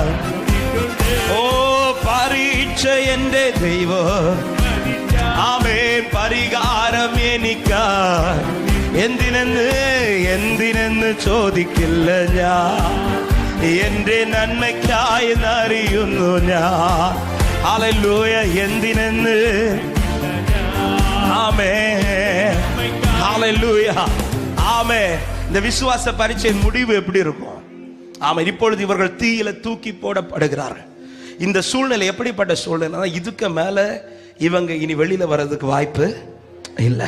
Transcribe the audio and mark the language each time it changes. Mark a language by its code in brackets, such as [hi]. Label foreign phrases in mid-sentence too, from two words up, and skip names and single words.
[ml] ഓ പരീക്ഷ എന്റെ ദൈവം, ആമേൻ, പരിഹാരം എനിക്കാൻ. എന്തിനെന്ന് ചോദിക്കില്ല ഞാൻ, എന്റെ നന്മയ്ക്കായി അറിയുന്നു ഞാൻ. ഹല്ലേലൂയ. എന്തിനെന്ന്, [ta] இந்த விசுவாச பரீட்சையின் முடிவு எப்படி இருக்கும்? ஆமா, இப்பொழுது இவர்கள் தீயில தூக்கி போடப்படுகிறார்கள். இந்த சூழ்நிலை எப்படிப்பட்ட சூழ்நிலை? இதுக்கு மேல இவங்க இனி வெளியில வர்றதுக்கு வாய்ப்பு இல்லை.